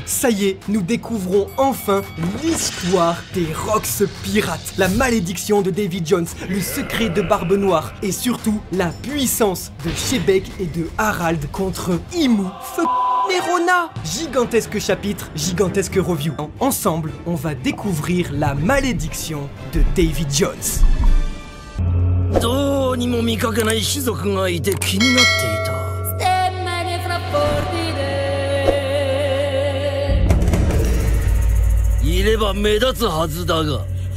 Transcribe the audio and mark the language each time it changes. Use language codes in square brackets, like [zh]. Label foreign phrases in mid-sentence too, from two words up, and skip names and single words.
[fr] Ça y est, nous découvrons enfin l'histoire des Rox pirates, la malédiction de Davy Jones, le secret de Barbe Noire et surtout la puissance de Shebek et de Harald contre Imu Nerona. Gigantesque chapitre, gigantesque review. Ensemble, on va découvrir la malédiction de Davy Jones. [ja] どうにも見かけない種族がいて気になっていた。いれば目立つはずだが。